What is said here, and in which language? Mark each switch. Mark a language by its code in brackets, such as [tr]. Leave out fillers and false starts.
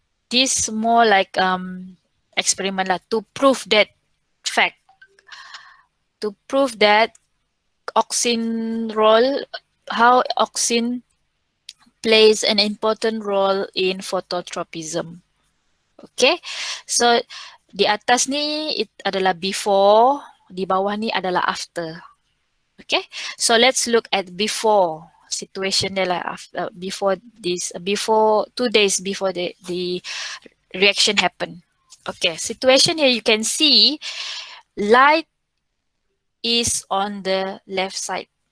[en] this more like experiment [ms] lah [en] to prove that fact, to prove that auxin role, how auxin plays an important role in phototropism. [ms] Okay, so di atas ni adalah before, di bawah ni adalah after. [en] Okay, so let's look at before situation [ms] dia lah, [en] before 2 days before the reaction happen. Okay, situation here you can see light is on the left side.